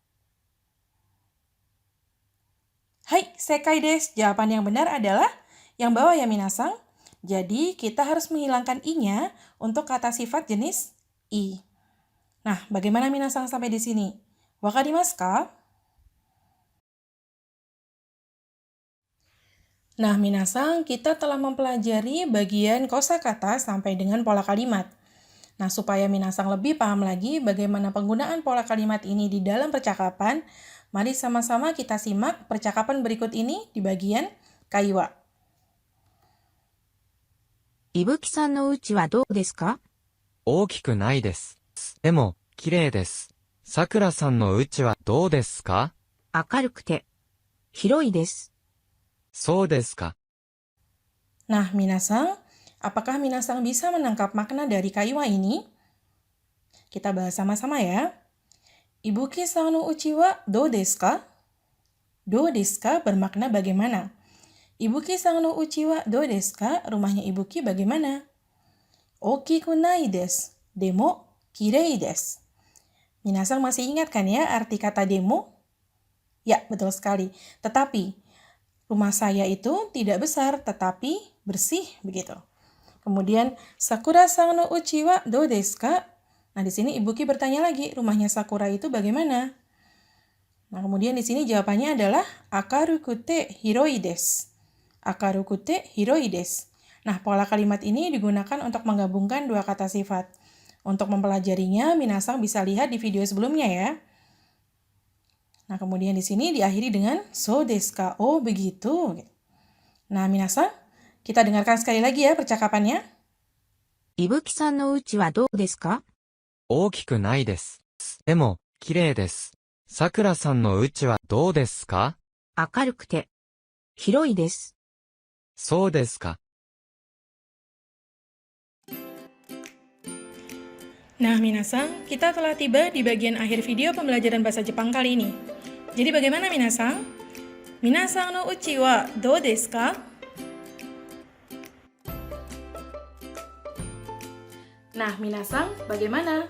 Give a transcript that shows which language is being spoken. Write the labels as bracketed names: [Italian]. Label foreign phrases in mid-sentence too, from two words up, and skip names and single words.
[Japanese] Hai, せかいです. [Indonesian] Jawaban yang benar adalah yang bawah ya minasang. Jadi kita harus menghilangkan i-nya untuk kata sifat jenis i. Nah, bagaimana minasang sampai di sini? [Japanese] 分かりますか? [Indonesian] Nah, minasang, kita telah mempelajari bagian kosakata sampai dengan pola kalimat. Nah, supaya minasang lebih paham lagi bagaimana penggunaan pola kalimat ini di dalam percakapan, mari sama-sama kita simak percakapan berikut ini di bagian kaiwa. [Japanese] 伊吹さんの家はどうですか？大きくないです。でも、綺麗です。さくらさんの家はどうですか？明るくて。 広いです。そうですか。 [Indonesian] Nah, minasang, apakah minasang bisa menangkap makna dari kaiwa ini? Kita bahas sama-sama ya. [Japanese] いぶきさんの家はどうですか? どうですか [Indonesian] bermakna bagaimana. [Japanese] いぶきさんの家はどうですか? [Indonesian] Rumahnya Ibuki bagaimana? [Japanese] 大きくないです。でもきれいです. [Indonesian] Minasang masih ingat kan ya arti kata demo? Ya, betul sekali. Tetapi, rumah saya itu tidak besar, tetapi bersih, begitu. Kemudian, [Japanese] さくらさんの家はどうですか? [Indonesian] Nah, di sini Ibuki bertanya lagi, rumahnya Sakura itu bagaimana? Nah, kemudian di sini jawabannya adalah [Japanese] 明るくて広いです. 明るくて広いです. [Indonesian] Nah, pola kalimat ini digunakan untuk menggabungkan dua kata sifat. Untuk mempelajarinya, minasang bisa lihat di video sebelumnya ya. Nah, kemudian di sini diakhiri dengan [Japanese] そうですか? [Indonesian] Oh, begitu. Nah, minasang, kita dengarkan sekali lagi ya percakapannya. [Japanese] いぶきさんの家はどうですか？大きくないです。でも、綺麗です。さくらさんの家はどうですか？明るくて。広いです。そうですか。 [Indonesian] Nah, minasang, kita telah tiba di bagian akhir video pembelajaran bahasa Jepang kali ini. Jadi bagaimana minasang? [Japanese] みなさんの家はどうですか? [Indonesian] Nah, minasang, bagaimana?